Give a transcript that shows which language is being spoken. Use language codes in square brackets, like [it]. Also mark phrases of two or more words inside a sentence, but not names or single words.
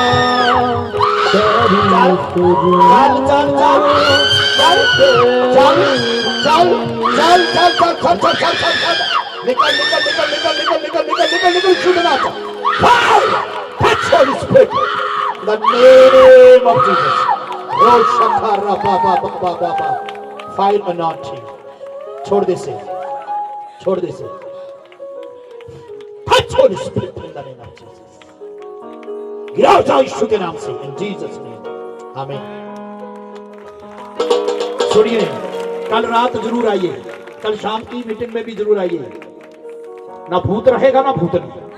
[hi] चल चल चल चल चल चल चल चल चल चल चल चल चल निकल निकल निकल निकल निकल निकल निकल निकल निकल छूटना था। [en] Touch Holy Spirit in the name of Jesus. Oh, Shakara Baba Baba Baba. Fire anointing. [hi] छोड़ दे से, छोड़ दे से। [en] Touch Holy Spirit in the name of Jesus. [hi] गिराओ जाओ यीशु के नाम से, [en] in Jesus name. [hi] आमीन। सुनिए, कल रात जरूर आइए, कल शाम की मीटिंग में भी जरूर आइए। ना भूत रहेगा ना भूतनी।